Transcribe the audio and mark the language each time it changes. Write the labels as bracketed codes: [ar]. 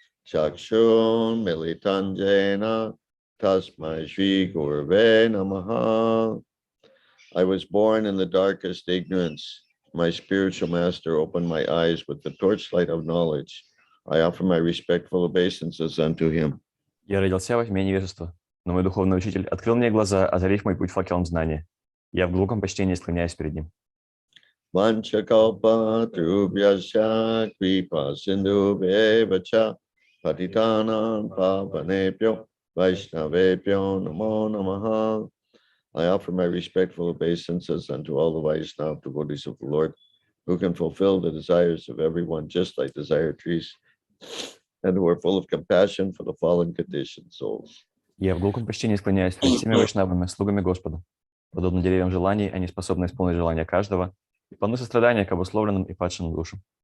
[sa] Chakshun Militanjena Tasmai Shri Gurve Namaha. [en] I was born in the darkest ignorance. My spiritual master opened my eyes with the torchlight of knowledge. I offer my respectful obeisances unto him. [ru] Я родился во тьме невежества, но мой духовный учитель открыл мне глаза, озарив мой путь факелом знания. Я в глубоком почтении склоняюсь перед ним. [sa] Vanchakalpa Trubhyasya Kripa Sindhu Bevacha Patitanam Pavanepyo Vaishnavepyo Namo Namaha. [en] I offer my respectful obeisances unto all the Vaishnava devotees of the Lord, who can fulfill the desires of everyone just like desire trees, and who are full of compassion for the fallen conditioned souls. [ru] Я в глубоком почтении склоняюсь перед всеми вайшнавами, слугами Господа. Подобно деревьям желаний, они способны исполнить желания каждого и полны сострадания к обусловленным и падшим душам.